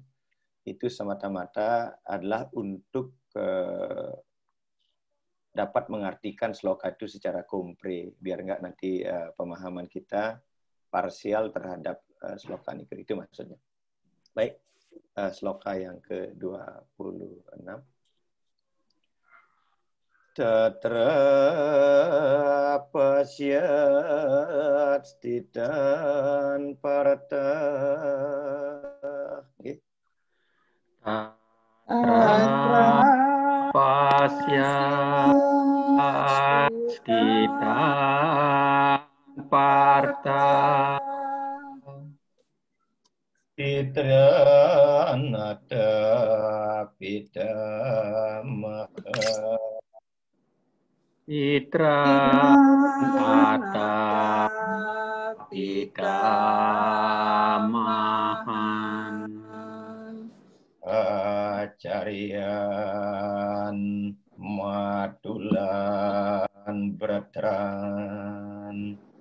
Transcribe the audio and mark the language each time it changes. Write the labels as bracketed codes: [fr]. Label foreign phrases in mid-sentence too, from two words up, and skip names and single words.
[id] Itu semata-mata adalah untuk dapat mengartikan sloka itu secara kompre, biar enggak nanti pemahaman kita parsial terhadap sloka ini. Itu maksudnya. Baik, sloka yang ke-26. [sa] Tatra pasyat stitan parata. Tatra pasyat stitan parta. Pitra nata pitamaha. Pitra nata pitamahan. Acarian matulan bratran.